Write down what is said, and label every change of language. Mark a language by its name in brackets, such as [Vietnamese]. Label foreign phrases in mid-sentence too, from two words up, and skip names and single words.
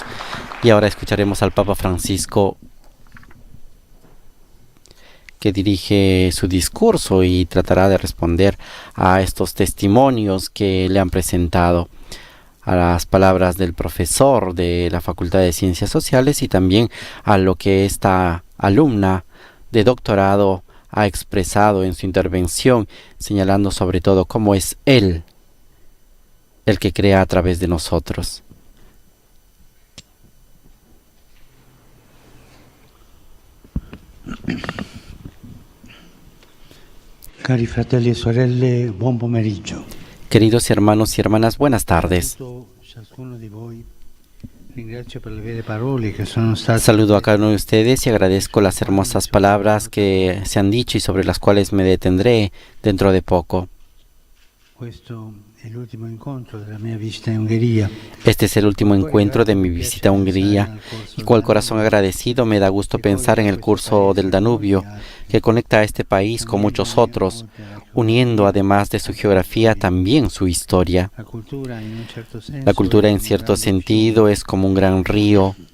[Spanish] Y ahora escucharemos al Papa Francisco, que dirige su discurso y tratará de responder a estos testimonios que le han presentado, a las palabras del profesor de la Facultad de Ciencias Sociales y también a lo que esta alumna de doctorado ha expresado en su intervención, señalando sobre todo cómo es Él el que crea a través de nosotros. [Italian] Cari fratelli e sorelle, buon pomeriggio. [Spanish] Queridos hermanos y hermanas, buenas tardes. Saludo a cada uno de ustedes y agradezco las hermosas palabras que se han dicho y sobre las cuales me detendré dentro de poco. [Italian] Questo è l'ultimo incontro della mia visita in Ungheria. [Spanish] Este es el último encuentro de mi visita a Hungría y con el corazón agradecido me da gusto pensar en el curso del Danubio que conecta a este país con muchos otros, uniendo además de su geografía también su historia. La cultura en cierto sentido es como un gran río.